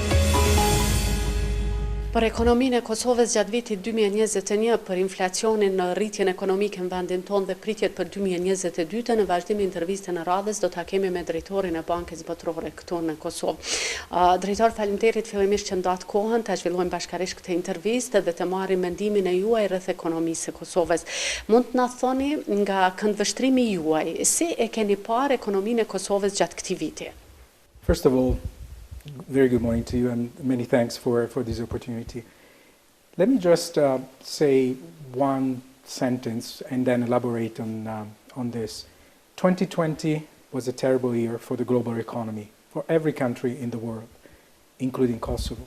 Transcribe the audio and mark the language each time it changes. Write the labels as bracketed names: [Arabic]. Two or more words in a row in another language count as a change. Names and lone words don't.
[Albanian] Për ekonominë e Kosovës gjatë vitit 2021, për inflacionin në rritjen ekonomike në vendin tonë dhe pritjet për 2022, në vazhdim intervistën e radhës do ta kemi me drejtorin e Bankës Botërore këtu në Kosovë. Drejtor, faleminderit fillimisht që ndat kohën ta zhvillojmë bashkërisht këtë intervistë dhe të marrim mendimin e juaj rreth ekonomisë së Kosovës. Mund të na thoni nga këndvështrimi juaj, si e keni parë ekonominë e Kosovës gjatë këtij viti? [English] First of all, very good morning to you and many thanks for this opportunity. Let me just say one sentence and then elaborate on this. 2020 was a terrible year for the global economy, for every country in the world, including Kosovo.